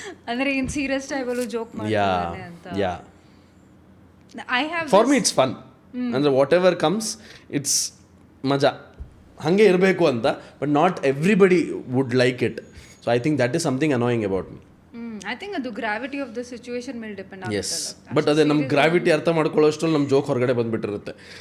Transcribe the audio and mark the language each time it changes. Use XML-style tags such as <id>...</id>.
<kn>ಅಂದ್ರೆ ಇನ್ ಸೀರಿಯಸ್ ಟೈಮಲ್ಲೂ ಜೋಕ್ ಮಾಡ್ತಾರೆ ಅಂತ.</kn> <en>Yeah. I have For me it's fun. ಅಂದ್ರೆ whatever comes, it's ಮಜಾ,</en> <kn>ಹಾಗೆ ಇರಬೇಕು ಅಂತ,</kn> <en>but not everybody would like it. So I think that is something annoying about me. I think</en> <kn>ಅದು</kn> <en>gravity of the situation</en> <kn>ಮೇಲೆ depend ಆಗುತ್ತೆ.</kn> <en>Yes, but</en> <kn>ಅದೇ ನಮ್ಮ ಗ್ರಾವಿಟಿ ಅರ್ಥ ಮಾಡ್ಕೊಳ್ಳೋಷ್ಟರಲ್ಲಿ ನಮ್ಮ ಜೋಕ್ ಹೊರಗಡೆ ಬಂದುಬಿಟ್ಟಿರುತ್ತೆ.</kn>